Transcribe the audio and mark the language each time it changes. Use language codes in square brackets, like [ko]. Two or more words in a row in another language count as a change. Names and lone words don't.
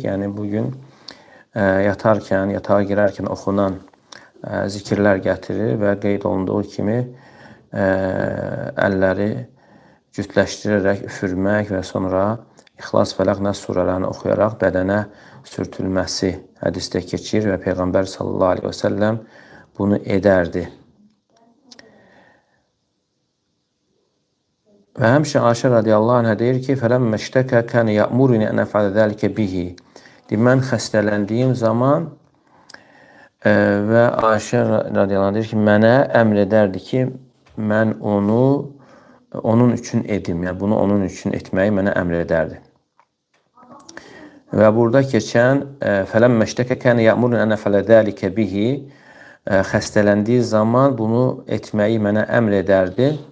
[az] Yəni bugün yatarkən, yatağa girərkən oxunan zikirlər gətirir və qeyd olunduğu kimi əlləri cütləşdirərək üfürmək və sonra İxlas, Fələq, Nəs surələrini oxuyaraq bədənə sürtülməsi hədisdə keçir və Peyğəmbər [ar] صلى الله عليه وسلم [az] bunu edərdi. Və həmçinin Aişə [ar] رضي الله عنها [az] deyir ki, [ar] فَلَمَّ اشْتَكَى كَانَ يَأْمُرُنِي أَنْ أَفْعَلَ ذَلِكَ بِهِ. [az] Mən xəstələndiyim zaman və Aişə [ar] رضي الله عنها [az] deyir ki, mənə əmr edərdi ki, mən onun üçün edim. Yəni bunu onun üçün etməyi mənə əmr edərdi. Və burada keçən [ar] فلما اشتكى كان يأمرني أن أفعل ذلك به, [az] xəstələndiyi zaman bunu etməyi mənə əmr edərdi.